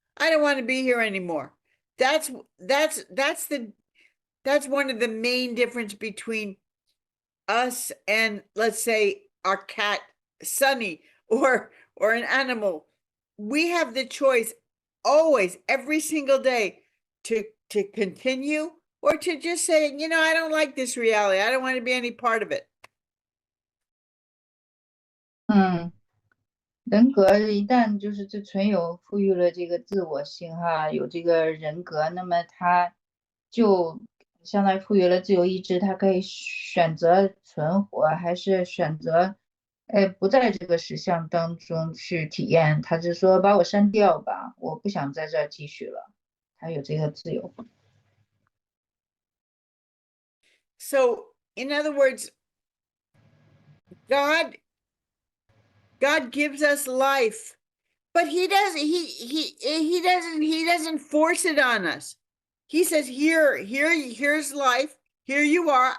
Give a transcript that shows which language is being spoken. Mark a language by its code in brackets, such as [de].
[en] I don't want to be here anymore. That's one of the main difference between us and, let's say, our cat Sunny or an animal. We have the choice always, every single day, to continue or to just say, I don't like this reality. I don't want to be any part of it. [zh] 人格一旦就是这存有赋予了这个自我性哈，有这个人格，那么他就相当于赋予了自由意志，他可以选择存活，还是选择不在这个实相当中去体验。他就说把我删掉吧，我不想在这儿继续了，他有这个自由。 [en] So, in other words, God gives us life But he doesn't force it on us. He says, here's life. Here you are.